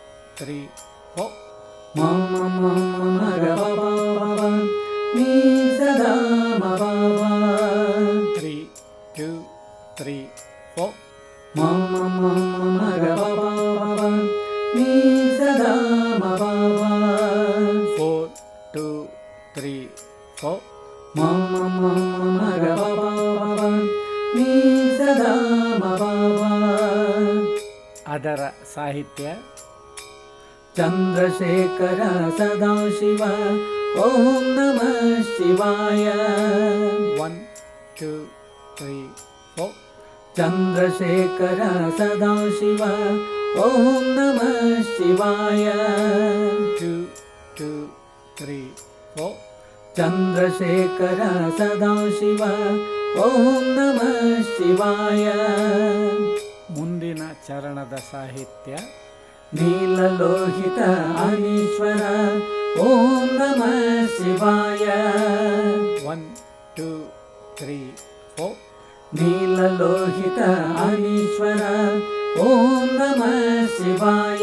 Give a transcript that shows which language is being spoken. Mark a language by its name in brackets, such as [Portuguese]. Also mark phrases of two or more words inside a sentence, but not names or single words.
[English] three four. ಮಮ ಮಮ ಗ ಪ ಪ ನೀ ಸದಾ ಮ ಪ ಪ. [Kannada] 3 2 3 4. ಮಮ ಮಮ ಗ ಪ ಪ ನೀ ಸದಾ ಮ ಪ ಪ. 4 2 3 4. ಮಮ ಮಮ ಗ ಪ ಪ ನೀ ಸದಾ ಮ ಪ ಪ. ಅದರ ಸಾಹಿತ್ಯ [Sanskrit] ಚಂದ್ರಶೇಖರ ಸದಾಶಿವ ಓಂ ನಮಃ ಶಿವಾಯ. [Kannada] 1 2 3 4. [Sanskrit] ಚಂದ್ರಶೇಖರ ಸದಾಶಿವ ಓಂ ನಮಃ ಶಿವಾಯ. [Kannada] 2 2 3 4. [Sanskrit] ಚಂದ್ರಶೇಖರ ಸದಾಶಿವ ಓಂ ನಮಃ ಶಿವಾಯ. [Kannada] ಮುಂದಿನ ಚರಣದ ಸಾಹಿತ್ಯ [Sanskrit] ನೀಲಲೋಹಿತ ಅನೀಶ್ವರ ಓಂ ನಮಃ ಶಿವಾಯ. [Kannada] 1 2 3 4. [Sanskrit] ನೀಲಲೋಹಿತ ಅನೀಶ್ವರ ಓಂ ನಮಃ ಶಿವಾಯ.